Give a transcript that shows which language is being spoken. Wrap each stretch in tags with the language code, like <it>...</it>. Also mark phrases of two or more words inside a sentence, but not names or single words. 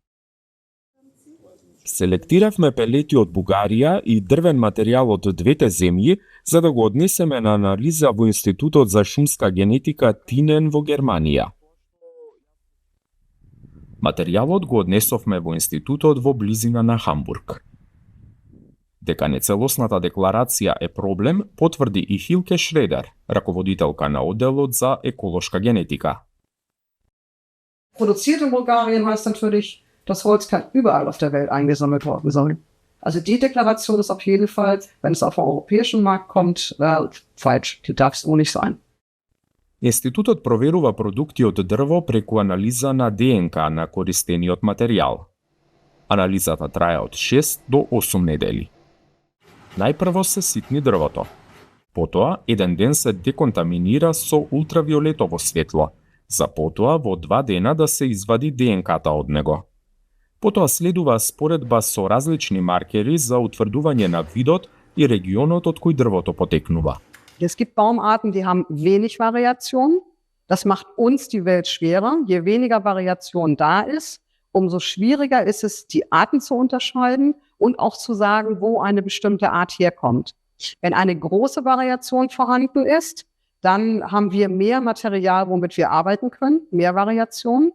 <mk>Селектиравме пелети од Бугарија и дрвен материјал од двете земји за да го однесеме на анализа во Институтот за шумска генетика Тинен во Германија. Материјалот го однесовме во институтот во близина на Хамбург. Дека нецелосната декларација е проблем, потврди и Хилке Шредер, раководителка на одделот за еколошка генетика.</mk> <de>Produziert in Bulgarien heißt natürlich, das Holz kann überall auf der Welt eingesammelt worden sein. Also die Deklaration ist auf jeden Fall, wenn es auf den europäischen Markt kommt, falsch. Die darf es nur nicht sein.</de> <mk>Институтот проверува продукти од дрво преку анализа на ДНК на користениот материјал. Анализата трае од 6 до 8 недели. Најпрво се ситни дрвото. Потоа, еден ден се деконтаминира со ултравиолетово светло, за потоа во 2 дена да се извади ДНК-та од него. Потоа следува споредба со различни маркери за утврдување на видот и регионот од кој дрвото потекнува.</mk> <de>Es gibt Baumarten, die haben wenig Variation. Das macht uns die Welt schwerer. Je weniger Variation da ist, umso schwieriger ist es, die Arten zu unterscheiden und auch zu sagen, wo eine bestimmte Art herkommt. Wenn eine große Variation vorhanden ist, dann haben wir mehr Material, womit wir arbeiten können, mehr Variation.</de>